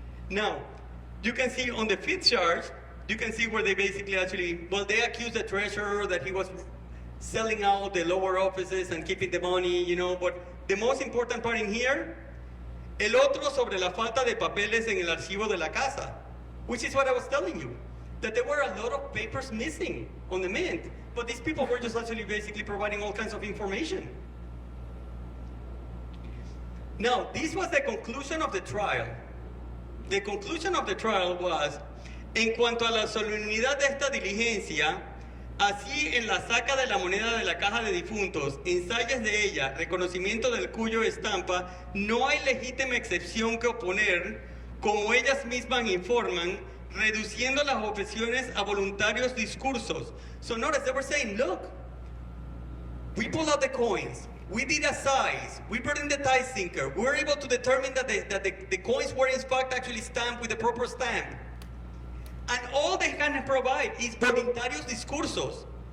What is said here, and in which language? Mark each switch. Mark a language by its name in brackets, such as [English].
[English] Now, you can see on the fifth charge, you can see where they basically actually, well, they accused the treasurer that he was selling out the lower offices and keeping the money, you know, but the most important part in here, [Spanish] el otro sobre la falta de papeles en el archivo de la casa. [English] Which is what I was telling you, that there were a lot of papers missing on the mint, but these people were just actually basically providing all kinds of information. Now, this was the conclusion of the trial. The conclusion of the trial was, [Spanish] en cuanto a la solemnidad de esta diligencia, así en la saca de la moneda de la caja de difuntos, ensayos de ella, reconocimiento del cuyo estampa, no hay legítima excepción que oponer, como ellas mismas informan, reduciendo las objeciones a voluntarios discursos. [English] So notice they were saying, look, we pulled out the coins, we did a size, we brought in the tie sinker, we were able to determine that the coins were in fact actually stamped with the proper stamp. And all they can provide is voluntarios discursos.